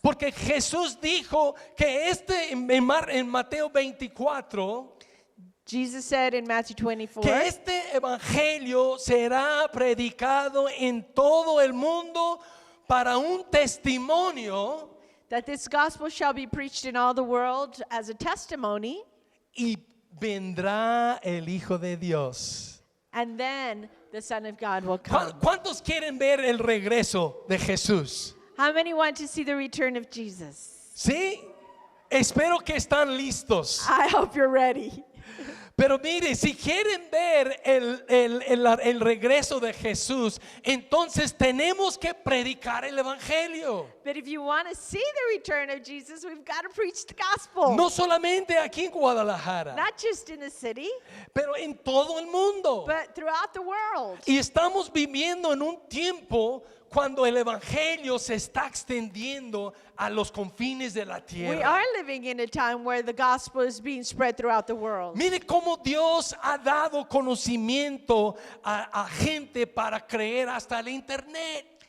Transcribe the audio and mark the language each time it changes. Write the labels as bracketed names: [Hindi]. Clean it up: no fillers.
[Spanish] Porque Jesús dijo que en Mateo 24, [English] Jesus said in Matthew 24 [Spanish] que este evangelio será predicado en todo el mundo para un testimonio [English] that this gospel shall be preached in all the world as a testimony, [Spanish] y vendrá el Hijo de Dios. [English] and then the Son of God will come. [Spanish] ¿Cuántos quieren ver el regreso de Jesús? [English] How many want to see the return of Jesus? [Spanish] Sí, espero que están listos. [English] I hope you're ready. [Spanish] Pero mire, si quieren ver el regreso de Jesús, entonces tenemos que predicar el evangelio. [English] But if you want to see the return of Jesus, we've got to preach the gospel. [Spanish] No solamente aquí en Guadalajara, [English] Not just in the city, [Spanish] pero en todo el mundo. [English] but throughout the world. [Spanish] Y estamos viviendo en un tiempo cuando el evangelio se está extendiendo a los confines de la [English] We [Spanish] tierra. [English] are living in a time where the gospel is being spread throughout the world. [Spanish] Mire cómo Dios ha dado conocimiento a gente para creer hasta el internet.